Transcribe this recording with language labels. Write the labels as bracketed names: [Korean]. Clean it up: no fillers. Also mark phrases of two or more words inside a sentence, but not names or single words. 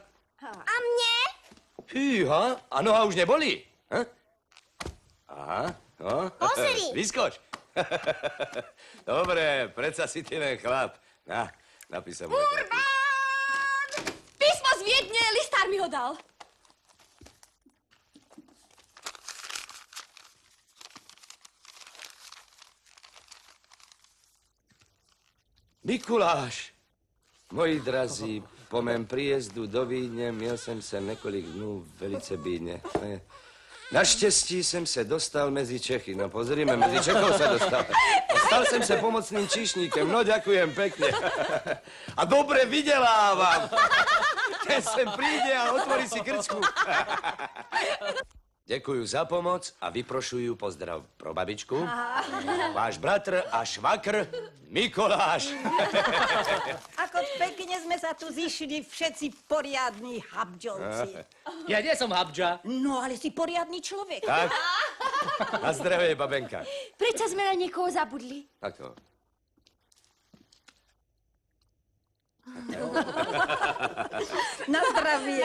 [Slovak] A mne? Fíha, a noha už nebolí? Ha? Aha, no. Pozri. Vyskoč. Dobre, predsa si ty len chlap. Na, napíš sa moje karty. Písmo z Viedne, listár mi ho dal. [Czech] Mikuláš, moji drazí, po mém príjezdu do Vídně měl jsem se několik dnů velice bídně. Naštěstí jsem se dostal mezi Čechy. [Slovak] No pozrime, [Czech] mezi Čechou se dostal. Stal jsem se pomocným číšníkem. [Slovak] No ďakujem pekne. A dobre vydělávám. Ten sem príde a otvorí si krčku. [Czech] Děkuju za pomoc a vyprošuju pozdrav pro babičku. Váš bratr a švakr Mikoláš. [Slovak] Ako pekne sme sa tu zišli všetci poriadni habdžovci. Ja nie som habdža. No, ale si poriadny človek. Tak. Na zdravie, babenka. Prečo sme na niekoho zabudli? Ako? Na zdravie.